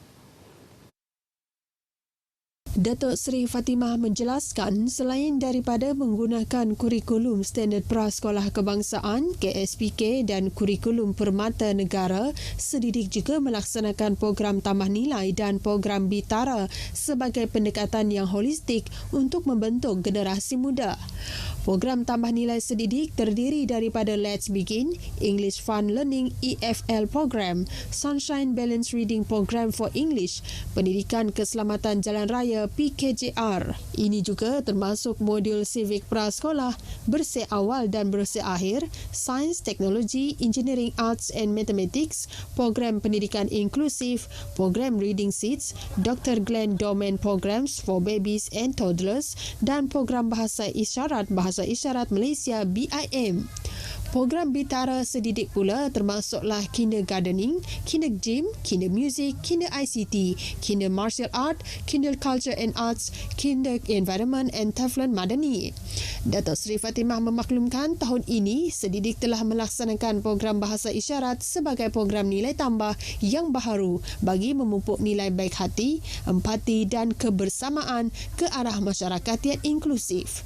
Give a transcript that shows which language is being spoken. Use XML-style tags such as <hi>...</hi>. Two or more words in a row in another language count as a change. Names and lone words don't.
<ms>Datuk Seri Fatimah menjelaskan selain daripada menggunakan kurikulum standard prasekolah kebangsaan KSPK dan kurikulum permata negara, sedidik juga melaksanakan program tambah nilai dan program Bitara sebagai pendekatan yang holistik untuk membentuk generasi muda. Program tambah nilai sedidik terdiri daripada Let's Begin, English Fun Learning EFL Program, Sunshine Balance Reading Program for English, Pendidikan Keselamatan Jalan Raya PKJR. Ini juga termasuk modul Civic Prasekolah, Bersih Awal dan Bersih Akhir, Sains, Teknologi, Engineering, Arts and Mathematics, Program Pendidikan Inklusif, Program Reading Seats, Dr. Glenn Domain Programs for Babies and Toddlers dan Program Bahasa Isyarat Malaysia BIM. Program Bitara Sedidik pula termasuklah Kinder Gardening, Kinder Gym, Kinder Music, Kinder ICT, Kinder Martial Art, Kinder Culture and Arts, Kinder Environment and Teflon Madani. Datuk Seri Fatimah memaklumkan tahun ini Sedidik telah melaksanakan program bahasa isyarat sebagai program nilai tambah yang baharu bagi memupuk nilai baik hati, empati dan kebersamaan ke arah masyarakat yang inklusif.</ms>